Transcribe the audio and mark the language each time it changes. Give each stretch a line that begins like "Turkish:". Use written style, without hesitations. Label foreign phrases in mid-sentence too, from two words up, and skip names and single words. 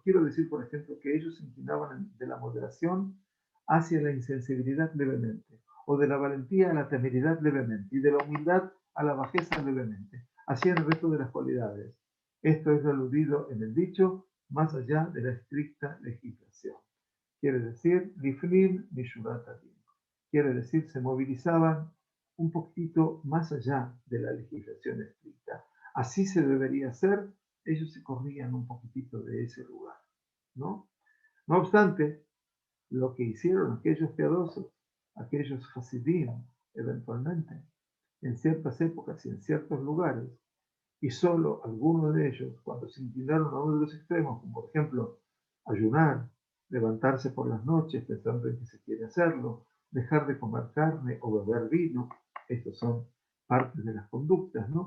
Spanish: Quiero decir, por ejemplo, que ellos se inclinaban de la moderación hacia la insensibilidad levemente, o de la valentía a la temeridad levemente, y de la humildad a la bajeza levemente. Así en el resto de las cualidades. Esto es aludido en el dicho, más allá de la estricta legislación. Quiere decir,
Hebrew: לפנים משורת הדין.
Spanish: Quiere decir, se movilizaban un poquito más allá de la legislación estricta. Así se debería hacer, ellos se corrían un poquitito de ese lugar, ¿no? No obstante, lo que hicieron aquellos piadosos, aquellos hasidim, eventualmente, en ciertas épocas y en ciertos lugares, y solo algunos de ellos, cuando se inclinaron a uno de los extremos, como por ejemplo ayunar, levantarse por las noches pensando en que se quiere hacerlo, dejar de comer carne o beber vino, estos son partes de las conductas, ¿no?